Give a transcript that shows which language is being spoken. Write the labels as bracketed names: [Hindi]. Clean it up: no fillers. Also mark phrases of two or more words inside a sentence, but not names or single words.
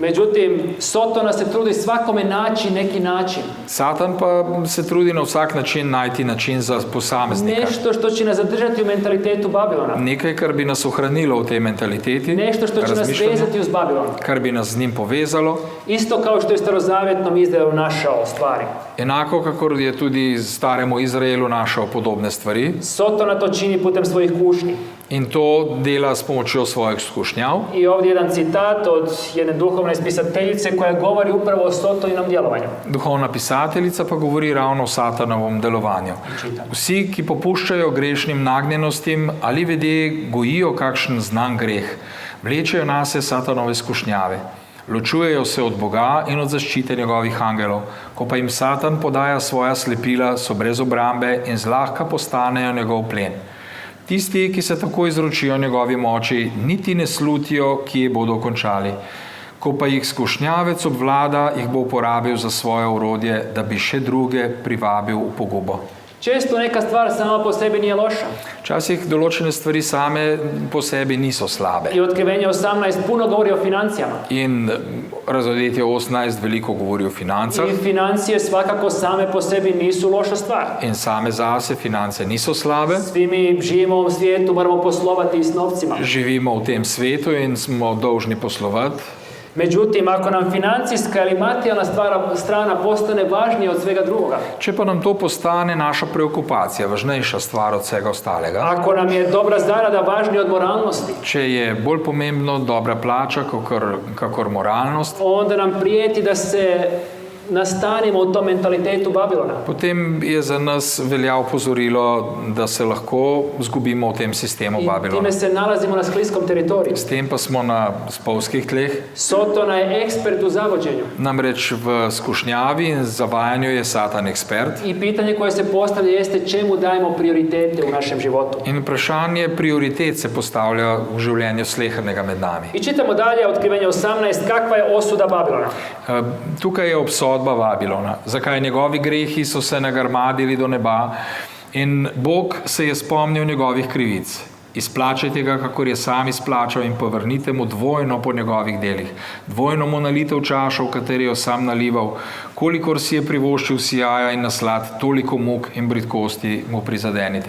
[Croatian] Međutim, Sotona se trudi svakome naći neki način. [Slovenian] Satan pa se trudi na vsak način najti način za posameznika. [Croatian] Nešto što će nas zadržati u mentalitetu Babilona. [Slovenian] Nekaj, kar bi nas ohranilo v tej mentaliteti, [Croatian] Nešto što će nas [Slovenian] razmišljanja, [Croatian] vezati uz Babilon. [Slovenian] kar bi nas z njim povezalo. [Croatian] Isto kao što je starozavjetnom Izraelu našao stvari. [Slovenian] Enako, kakor je tudi staremu Izraelu našel podobne stvari. [Croatian] Sotona to čini putem svojih kušnji. [Slovenian] In to dela s pomočjo svojih skušnjav. [Croatian] I ovdje jedan citat od jedne duhovne spisateljice koja govori upravo o Sotoninom djelovanju. [Slovenian] Duhovna pisateljica pa govori ravno o Satanovem delovanju. Vsi, ki popuščajo grešnim nagnjenostim ali vede gojijo kakšen znan greh, vlečejo nase Satanove skušnjave. Ločujejo se od Boga in od zaščite njegovih angelov. Ko pa jim Satan podaja svoja slepila, so brez obrambe in zlahka postanejo njegov plen. Tisti, ki se tako izročijo njegovi moči, niti ne slutijo, kje bodo končali. Ko pa jih skušnjavec obvlada, jih bo uporabil za svoje orodje, da bi še druge privabil v pogubo. [Croatian] Često neka stvar sama po sebi nije loša. [Slovenian] Včasih določene stvari same po sebi niso slabe. [Croatian] I Otkrivenje 18 puno govori o financijama. [Slovenian] In Razodetje 18 veliko govori o financah. [Croatian] I financije svakako same po sebi nisu loša stvar. [Slovenian] In same zase finance niso slabe. [Croatian] Svi mi živimo u ovom svijetu, moramo poslovati s novcima. [Slovenian] Živimo v tem svetu in smo dolžni poslovati. [Croatian] Međutim, ako nam financijska ili materijalna strana postane važnija od svega drugoga, [Slovenian] Če pa nam to postane naša preokupacija, važnejša stvar od vsega ostalega, [Croatian] ako nam je dobra zarada važnija od moralnosti, [Slovenian] če je bolj pomembno dobra plača kakor moralnost, [Croatian] onda nam prijeti da se nastanimo u tom mentalitetu Babilona. [Slovenian] potem je za nas velja opozorilo, da se lahko zgubimo v tem sistemu [Croatian] I [Slovenian] Babilona. [Croatian] time se nalazimo na skliskom teritoriju. [Slovenian] S tem pa smo na spolskih tleh. [Croatian] Sotona je ekspert u zavođenju. [Slovenian] Namreč v skušnjavi in zavajanju je Satan ekspert. [Croatian] I pitanje koje se postavlja jeste čemu dajemo prioritete u našem životu. [Slovenian] In vprašanje prioritet se postavlja v življenju slehernega med nami. [Croatian] I čitamo dalje, Otkrivenje 18, kakva je osuda Babilona. [Slovenian] Tukaj je obsodba Babilona. Zakaj njegovi grehi so se nagrmadili do neba in Bog se je spomnil njegovih krivic. Izplačajte ga, kakor je sam izplačal, in povrnite mu dvojno po njegovih delih. Dvojno mu nalite v čašo, v kateri jo sam nalival, kolikor si je privoščil sijaja in naslad, toliko muk in bridkosti mu prizadenite.